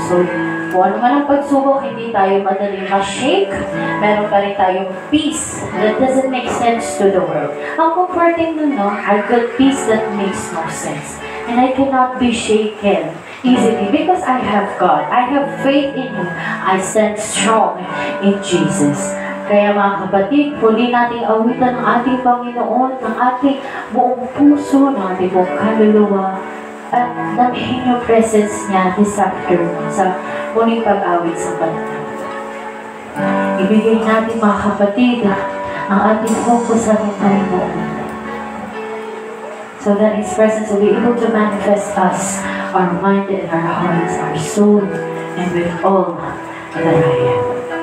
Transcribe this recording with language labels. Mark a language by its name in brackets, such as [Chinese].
[Filipino] So, kung ano man ang pagsubok, hindi tayo madaling ma-shake, meron pa rin tayong [English] peace that doesn't make sense to the world. [Filipino] Ang comforting nun, no? [English] I've got peace that makes no sense. And I cannot be shaken easily because I have God. I have faith in Him. I stand strong in Jesus. [Filipino] Kaya mga kapatid, muli nating awitan ng ating Panginoon, ng ating buong puso, ng ating buong kaluluwa, at namihin yung presence niya [English] this afternoon [Filipino] sa muling pag-awit sa Kanya. Ibigay natin mga kapatid ang ating focus sa ating Panginoon. [English] So that His presence will be able to manifest us, our mind and our hearts, our soul, and with all that I am.